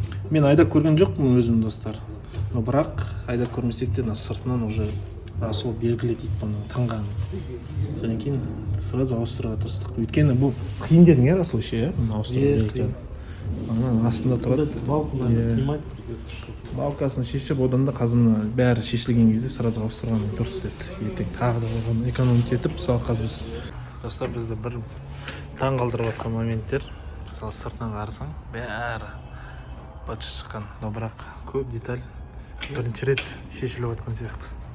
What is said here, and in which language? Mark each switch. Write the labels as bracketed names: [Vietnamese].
[Kazakh] Мен айдап көрген жоқпын өзім достар. Но бірақ айдап көрмесек те сыртынан уже Расул белгіледі дейді бұны тыңғанын. Содан кейін сразу ауыстыруға тырыстық. Өйткені бұл қиын дедің, иә Расул ше, иә? Ауыстыру. Астында тұрады. [Russian] Балку надо снимать придется, чтобы... [Kazakh] Балкасын шешіп, одан да қазір бәрі шешілген кезде сразу ауыстырған дұрыс деді. Ертең тағы да оған экономить етіп, мысалы қазір біз достар бізді бір таң қалдырып жатқан моменттер. Мысалы сыртынан қарасаң, бәрі быт шыққан, но бірақ көп деталь бірінші рет шешіліп жатқан сияқты.